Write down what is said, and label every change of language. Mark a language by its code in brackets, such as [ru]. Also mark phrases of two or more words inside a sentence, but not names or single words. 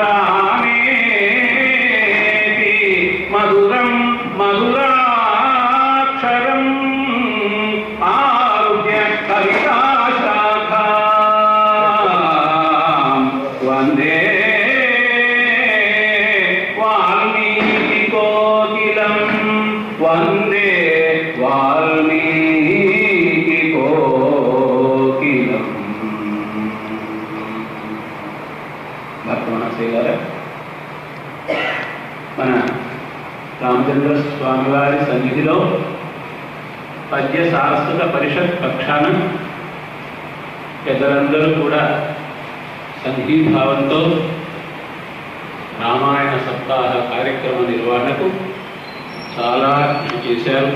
[sa] रामेति मधुरं मधुराक्षरम् आरुह्य कविताशाखां वन्दे वाल्मीकिकोकिलं वन्दे वाल्मीकिकोकिलम्। [te] భక్తమనసే గారు మన రామచంద్ర స్వామి వారి సన్నిధిలో పద్య సారస్వత పరిషత్ పక్షాన పెద్దలందరూ కూడా సంఘీభావంతో రామాయణ సప్తాహ కార్యక్రమ నిర్వహణకు చాలా కృషి చేశారు.